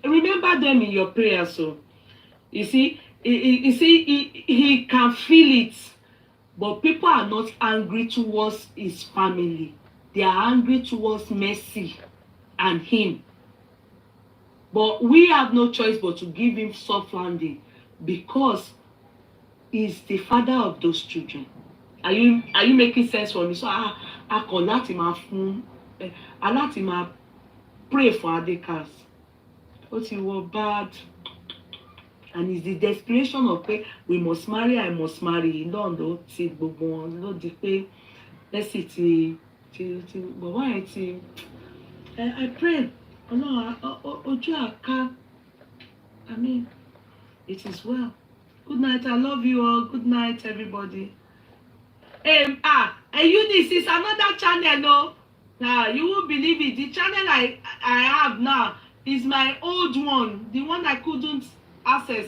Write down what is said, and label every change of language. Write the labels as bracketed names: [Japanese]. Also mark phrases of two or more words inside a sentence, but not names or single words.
[English] Remember them in your prayers. So, you see, he can feel it, but people are not angry towards his family. They are angry towards Mercy and him. But we have no choice but to give him soft landing because he's the father of those children. Are you making sense for me? So I call [Yoruba] láti máa [English] pray for Adekas. [Yoruba] Ó ti wọ bad. [English] And it's the desperation of pé we must marry, I must marry. [Yoruba] Lọ́ndọ̀ ti gbogbo wọn ló di pé Mercy ti bàbá yẹn ti. [English] I pray. [Yoruba] Ojú àká. [English] I mean, it is well. Good night. I love you all. Good night, everybody. Eunice is another channel, no? Now you won't believe it. The channel I have now is my old one, the one I couldn't access.